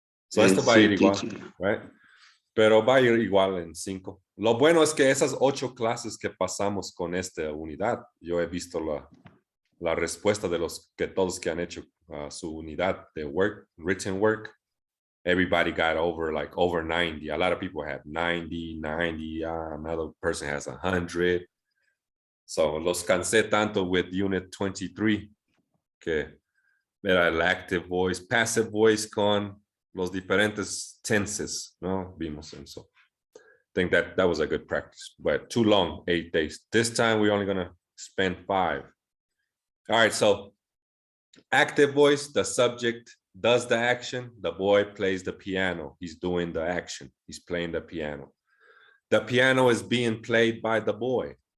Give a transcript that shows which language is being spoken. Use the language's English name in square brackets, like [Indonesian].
[Spanish] So esto va a ir Sí, igual, [English] teacher. [Spanish] right? Pero va a ir igual en 5. Lo bueno es que esas 8 clases que pasamos con esta unidad, yo he visto la respuesta de todos que han hecho su unidad de written work. [English] Everybody got over 90. A lot of people had 90. Another person has 100. [Spanish] So los cansé tanto with Unit 23 que era el active voice, passive voice con los diferentes tenses, ¿no? Vimos eso. [English] I think that was a good practice, but too long, 8 days. This time we're only gonna spend 5. All right, so active voice, the subject does the action, the boy plays the piano. He's doing the action, he's playing the piano. The piano is being played by the boy.